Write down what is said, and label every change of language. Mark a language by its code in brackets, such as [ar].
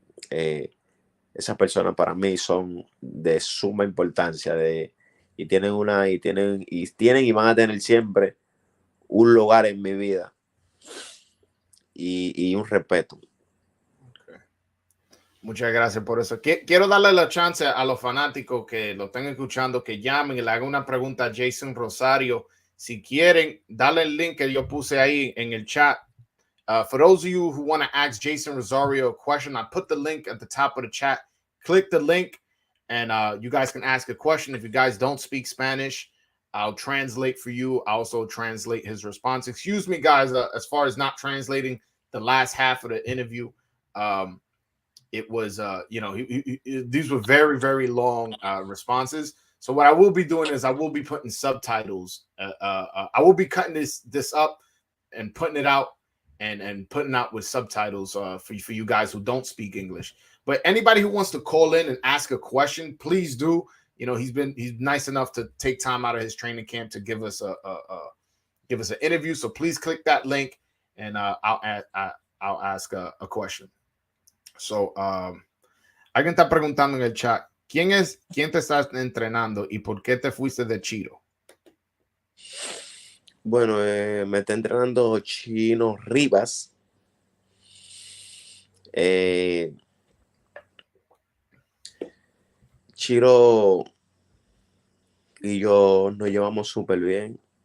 [es] Eh, Esas personas para mí son de suma importancia y tienen y van a tener siempre un lugar en mi vida y un respeto. Okay. Muchas gracias por eso. Quiero darle la chance a los fanáticos que lo estén escuchando, que llamen y le hagan una pregunta a Jeison Rosario. Si quieren, dale el link que yo puse ahí en el chat. [en] For those of you who want to ask Jeison Rosario a question, I put the link at the top of the chat. Click the link and you guys can ask a question. If you guys don't speak Spanish, I'll translate for you. I also translate his response. Excuse me, guys, as far as not translating the last half of the interview. It was, these were very, very long responses. So what I will be doing is I will be putting subtitles. I will be cutting this up and putting it out and putting out with subtitles for you guys who don't speak English. But anybody who wants to call in and ask a question, please do. You know, he's nice enough to take time out of his training camp to give us give us an interview. So please click that link and I'll ask a question. [es] So alguien está preguntando en el chat, quién te está entrenando y por qué te fuiste de Chiro? Bueno, me está entrenando Chino Rivas. Eh, Chiro y yo nos llevamos súper bien.